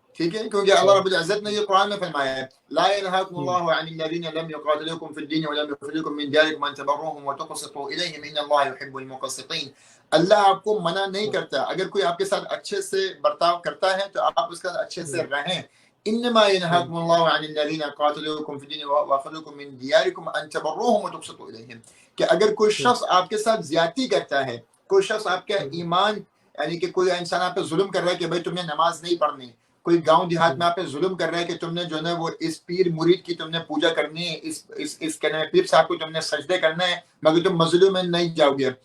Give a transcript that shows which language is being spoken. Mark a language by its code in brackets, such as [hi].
[ur] ٹھیک ہے, کیونکہ اللہ رب العزت نے یہ قرآن میں فرمایا ہے, [ar] لا ينهاكم الله عن الذين لم يقاتلوكم في الدين ولم يخرجوكم من دياركم ان تبروهم وتقسطوا اليهم ان الله يحب المقسطين. [ur] اللہ آپ کو منع نہیں کرتا, اگر کوئی آپ کے ساتھ اچھے سے برتاؤ کرتا ہے تو آپ اس کا اچھے سے رہیں. [ar] انما ينهاكم الله عن الذين قاتلوكم في الدين واخرجوكم من دياركم ان تبروهم وتقسطوا اليهم. [ur] کہ اگر کوئی شخص آپ کے ساتھ زیادتی کرتا ہے, کوئی شخص آپ کا ایمان, یعنی کہ کوئی انسان آپ پہ ظلم کر رہا ہے کہ بھائی تم نے نماز نہیں پڑھنی, کوئی گاؤں دیہات میں آپ پہ ظلم کر رہا ہے کہ تم نے جو ہے وہ اس پیر مرید کی تم نے پوجا کرنی ہے, اس پیر صاحب کو تم نے سجدے کرنا ہے, مگر تم مظلوم میں نہیں جاؤ گے.